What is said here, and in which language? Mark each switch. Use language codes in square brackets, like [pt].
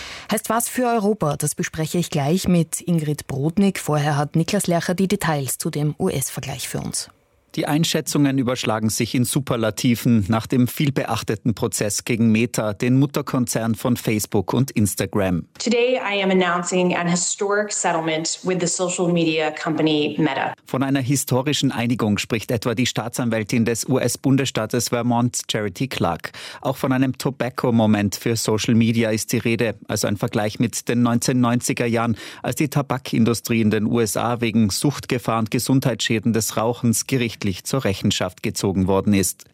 [de] Heißt was für Europa? Das bespreche ich gleich mit Ingrid Brodnik. Vorher hat Niklas Lercher die Details zu dem US-Vergleich für uns. Die Einschätzungen überschlagen sich in Superlativen nach dem vielbeachteten Prozess gegen Meta, den Mutterkonzern von Facebook und Instagram. [en] Today I am announcing an historic settlement with the social media company Meta. [de] Von einer historischen Einigung spricht etwa die Staatsanwältin des US-Bundesstaates Vermont, Charity Clark. Auch von einem Tobacco-Moment für Social Media ist die Rede, also ein Vergleich mit den 1990er Jahren, als die Tabakindustrie in den USA wegen Suchtgefahr und Gesundheitsschäden des Rauchens gerichtlich zur Rechenschaft gezogen worden ist.